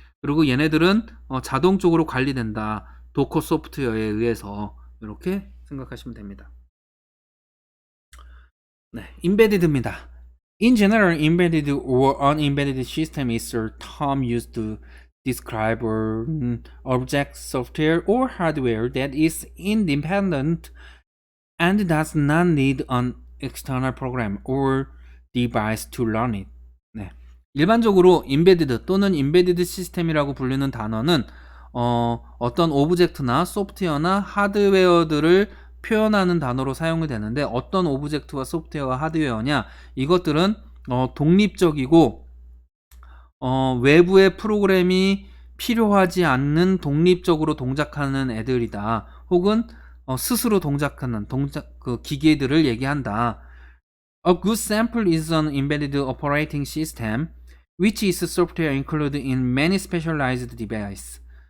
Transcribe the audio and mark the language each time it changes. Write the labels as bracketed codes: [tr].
[ko] 그리고 얘네들은 자동적으로 관리된다. 도커 소프트웨어에 의해서. 이렇게 생각하시면 됩니다. embedded입니다. [en] In general, embedded or unembedded system is a term used to describe an object, software, or hardware that is independent and does not need an external program or device to run it. [ko] 일반적으로 embedded 또는 embedded 시스템이라고 불리는 단어는 어떤 오브젝트나 소프트웨어나 하드웨어들을 표현하는 단어로 사용이 되는데, 어떤 오브젝트와 소프트웨어와 하드웨어냐, 이것들은 독립적이고 외부의 프로그램이 필요하지 않는 독립적으로 동작하는 애들이다. 혹은 스스로 동작하는 그 기계들을 얘기한다. [en] A good sample is an embedded operating system, which is software included in many specialized devices.